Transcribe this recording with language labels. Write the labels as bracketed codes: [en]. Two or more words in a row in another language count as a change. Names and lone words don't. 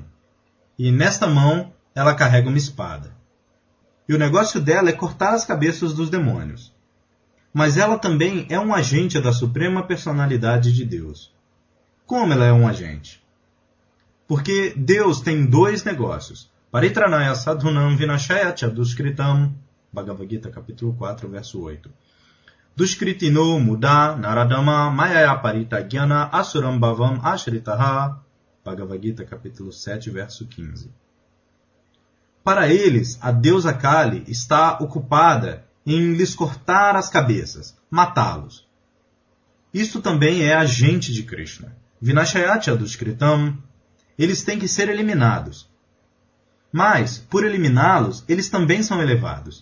[pt] E nesta mão ela carrega uma espada. E o negócio dela é cortar as cabeças dos demônios. Mas ela também é um agente da Suprema Personalidade de Deus. Como ela é um agente? Porque Deus tem dois negócios. [sa] Paritranaya sadhunam vinashaya chaduskritam. [pt] Bhagavad Gita, capítulo 4, verso 8. [sa] Dushkritino muda naradama mayaya paritagyana asuram bhavam ashritaha. [pt] Bhagavad Gita, capítulo 7, verso 15. Para eles, a deusa Kali está ocupada em lhes cortar as cabeças, matá-los. Isto também é agente de Krishna. [sa] Vinashayatya Dushkritam. [pt] Eles têm que ser eliminados. Mas, por eliminá-los, eles também são elevados.